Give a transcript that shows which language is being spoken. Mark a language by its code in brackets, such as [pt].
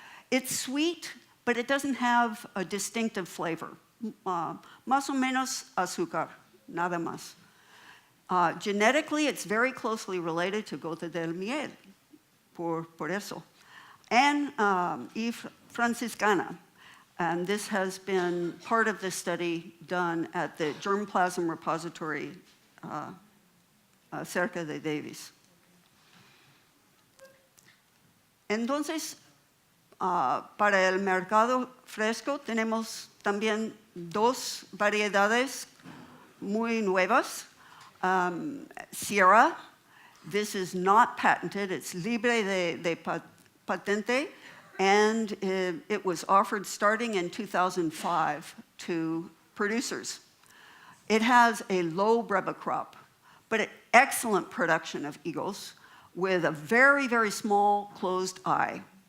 [en] It's sweet, but it doesn't have a distinctive flavor. [es] Más o menos azúcar, nada más. [en] Genetically, it's very closely related to gota del miel, [es] por eso. [en] And franciscana. And this has been part of the study done at the germplasm repository [es] cerca de Davis. Entonces, para el mercado fresco tenemos también dos variedades muy nuevas. [en] Sierra, this is not patented, it's [es] libre de patente, [en] and it was offered starting in 2005 to producers. It has a low breva crop, but an excellent production of eagles with a very, very small closed eye.